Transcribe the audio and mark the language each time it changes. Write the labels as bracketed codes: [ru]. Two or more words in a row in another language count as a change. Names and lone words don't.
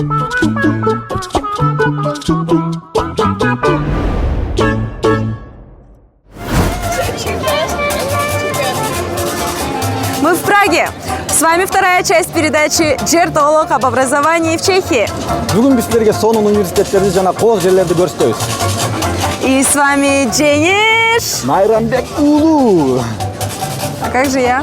[ru] Мы в Праге. С вами вторая часть передачи «Жертоголок» об образовании в Чехии. [ky] Бүгүн биз силерге сонун университеттерди жана кооз жерлерди көрсөтөбүз. [ru] И с вами Джениш. Майрамбек Уулу. А как же я?